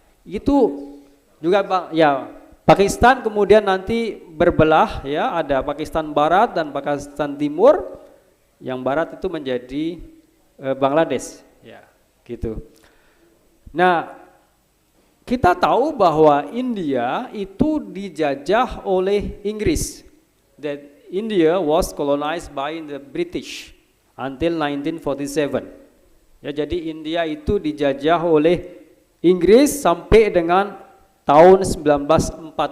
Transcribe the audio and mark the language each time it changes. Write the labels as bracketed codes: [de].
[id] Itu juga ya, Pakistan kemudian nanti berbelah ya, ada Pakistan Barat dan Pakistan Timur. Yang barat itu menjadi Bangladesh ya, gitu. Nah, kita tahu bahwa India itu dijajah oleh Inggris. [en] That India was colonized by the British until 1947. [id] Ya, jadi India itu dijajah oleh Inggris sampai dengan tahun 1947.